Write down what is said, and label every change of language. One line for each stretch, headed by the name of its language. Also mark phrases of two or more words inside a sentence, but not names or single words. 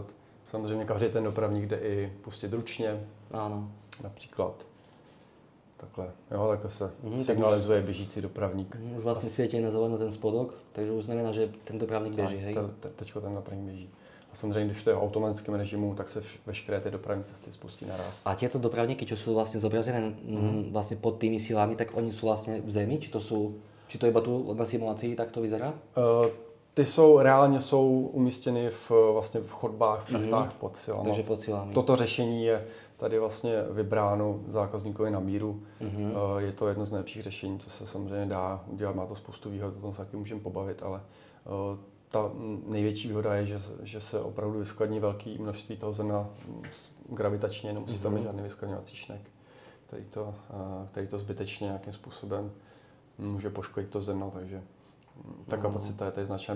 Czech: Samozřejmě každý ten dopravník jde i pustit ručně, například takhle se signalizuje běžící dopravník.
Slovak: Už vlastně svietí na zeleno ten spodok, takže už znamená, že ten dopravník běží, hej?
Czech: Teďko ten dopravník běží. A samozřejmě, když to je v automatickém režimu, tak se veškeré ty dopravní cesty spustí naraz.
Slovak: A tieto dopravníky, čo sú vlastne zobrazené vlastne pod tými silami, tak oni sú vlastne v zemi? Či to iba tu na simulácii tak to vyzerá?
Czech: Ty reálně jsou umístěny vlastně v chodbách, v šachtách pod silami. Takže pod silami. Toto řešení je tady vlastně vybráno zákazníkovi na míru. Je to jedno z nejlepších řešení, co se samozřejmě dá udělat. Má to spoustu výhod, o tom se taky můžeme pobavit, ale ta největší výhoda je, že se opravdu vyskladní velké množství toho zrna gravitačně, nemusí tam mít žádný vyskladňovací šnek, který to zbytečně nějakým způsobem může poškodit to zrno, takže ta kapacita je tady značná.